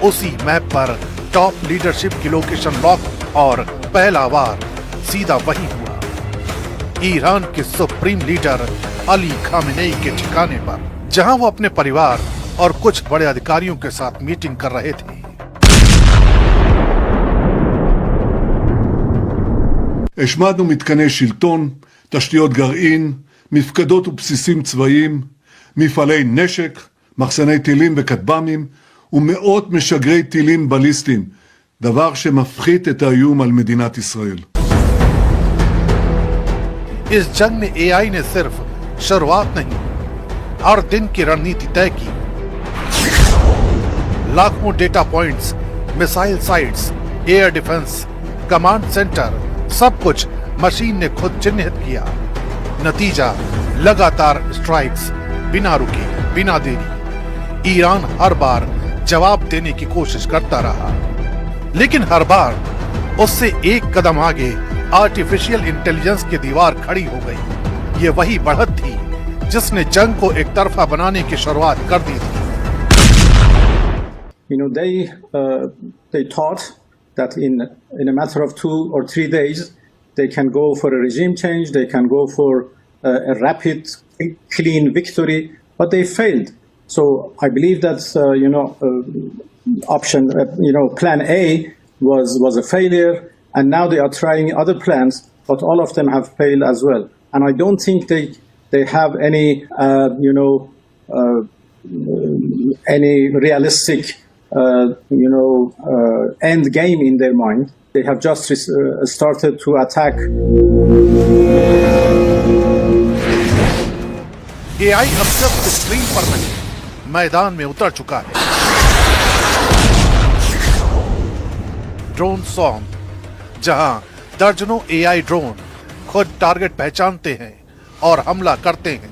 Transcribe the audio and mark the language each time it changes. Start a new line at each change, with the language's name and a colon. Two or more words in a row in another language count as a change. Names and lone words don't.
Hindi: उसी मैप पर
English: top leadership
Hindi: की
English: location lock
Hindi: और पहला वार सीधा वही हुआ, ईरान के सुप्रीम लीडर अली खामेनेई के ठिकाने पर, जहां वो अपने परिवार और कुछ बड़े अधिकारियों के साथ मीटिंग कर रहे थे।
Hebrew: השמדנו מתקני שלטון, תשתיות גרעין, מפקדות ובסיסים צבאיים, מפעלי נשק, מחסני טילים וכטב"מים ומאות משגרי טילים בליסטיים, דבר שמפחית את האיום על מדינת ישראל.
Hindi: इस जंग में एआई ने सिर्फ शुरुआत नहीं, हर दिन की रणनीति तय की। लाखों
English: data points, missile sites, air defense, command center,
Hindi: सब कुछ मशीन ने खुद चिन्हित किया। नतीजा लगातार स्ट्राइक्स, बिना रुके, बिना देरी। ईरान हर बार जवाब देने की कोशिश करता रहा, लेकिन हर बार उससे एक कदम आगे
English: artificial intelligence
Hindi: की दीवार खड़ी हो गई। ये वही बढ़त थी जिसने जंग को एक तरफा बनाने की शुरुआत कर दी थी।
English: You know, they thought that in a matter of 2 or 3 days, they can go for a regime change, they can go for a rapid, clean victory, but they failed. So I believe that, option, plan A was a failure, and now they are trying other plans, but all of them have failed as well. And I don't think they have any realistic end game in their mind. They have just started to attack.
Hindi: एआई अब सिर्फ स्क्रीन पर नहीं, मैदान में उतर चुका है।
English: drone song,
Hindi: जहां दर्जनों
English: AI drone
Hindi: खुद टारगेट पहचानते हैं और हमला करते हैं।